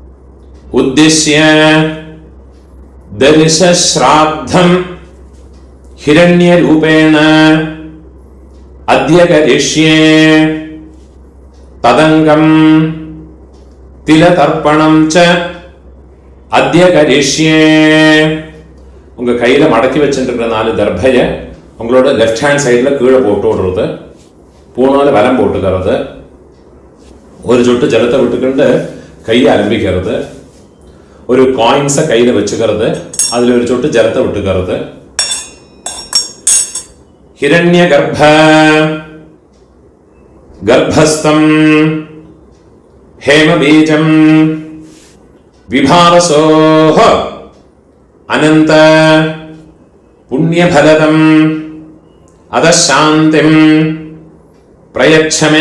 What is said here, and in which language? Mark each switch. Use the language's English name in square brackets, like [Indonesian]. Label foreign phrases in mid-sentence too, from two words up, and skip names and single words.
[Sanskrit] उद्दिश्य दर्शश्राद्धं हिरण्यरूपेण अद्य करिष्ये तदंगम तिलतर्पणम च अद्य करिष्ये. [Tamil] உங்க கையில மடக்கி வச்சிருக்கிற 4 தர்பைய உங்களோட [English] left hand [Tamil] சைடுல கீழே போட்டு விடுறது, பூணால வலம் போட்டுக்கிறது, ஒரு சொட்டு ஜலத்தை விட்டுக்கிண்டு கையை அலம்பிக்கிறது, ஒரு காயின்ஸை கையில வச்சுக்கிறது, அதுல ஒரு சொட்டு ஜலத்தை விட்டுக்கிறது. [Sanskrit] हिरण्य गर्भ गर्भस्थम हेम बीजम विभावसोह अनंत पुण्य फलदम अदशांतिम प्रयच्छमे.